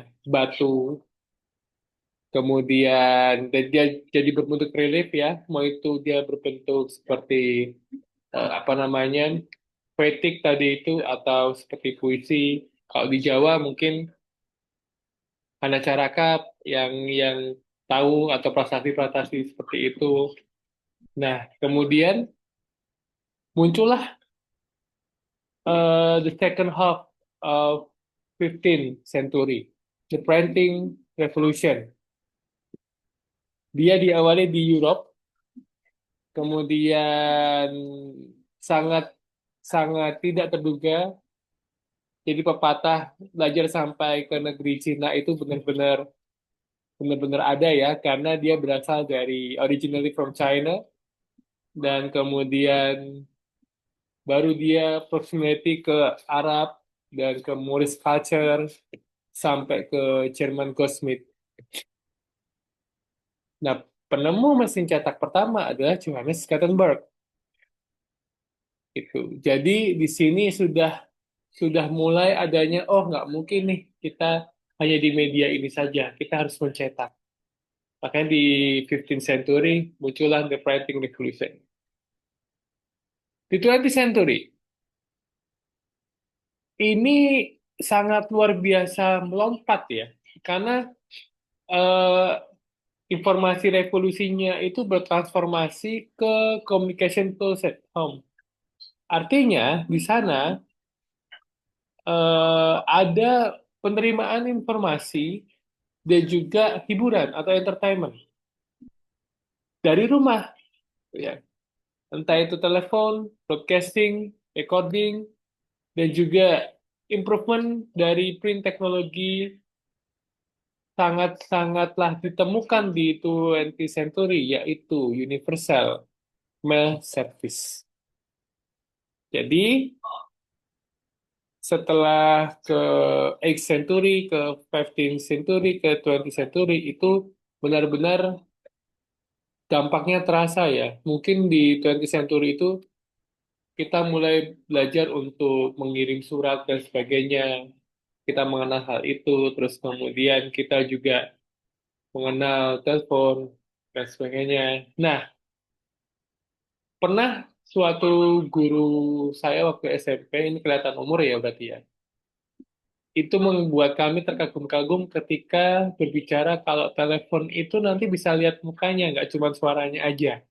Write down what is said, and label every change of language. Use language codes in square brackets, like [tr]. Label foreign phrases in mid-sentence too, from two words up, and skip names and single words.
[id] Batu, kemudian dan dia jadi berbentuk relief ya, mau itu dia berbentuk seperti apa namanya, poetik tadi itu atau seperti puisi. Kalau di Jawa mungkin Hana Caraka yang tahu atau prasasti-prasasti seperti itu. Nah, kemudian muncullah [en] the second half of 15th century, the printing revolution. [id] Dia diawali di Europe, kemudian sangat sangat tidak terduga. Jadi pepatah belajar sampai ke negeri Cina itu benar-benar ada ya, karena dia berasal dari [en] originally from China [id] dan kemudian baru dia proximity ke Arab dan ke [en] Moorish culture [id] sampai ke [en] German Goldsmith. [id] Nah, penemu mesin cetak pertama adalah Johannes Gutenberg. Itu. Jadi di sini sudah mulai adanya, oh nggak mungkin nih kita hanya di media ini saja, kita harus mencetak. Makanya di 15th century muncullah [en] the printing revolution. [id] Di 20th century ini sangat luar biasa melompat ya, karena eh, informasi revolusinya itu bertransformasi ke [en] communication tools at home. [id] Artinya di sana ada penerimaan informasi dan juga hiburan atau entertainment dari rumah, ya. Entah itu telepon, broadcasting, recording, dan juga improvement dari print teknologi sangat-sangatlah ditemukan di 20th century, [en] yaitu universal mail service. [id] Jadi, setelah ke 8th century, ke 15th century, ke 20th century, itu benar-benar dampaknya terasa ya. Mungkin di 20th century itu kita mulai belajar untuk mengirim surat dan sebagainya. Kita mengenal hal itu, terus kemudian kita juga mengenal telepon dan sebagainya. Nah, pernah suatu guru saya waktu SMP, ini kelihatan umur ya berarti ya, itu membuat kami terkagum-kagum ketika berbicara kalau telepon itu nanti bisa lihat mukanya, nggak cuma suaranya aja.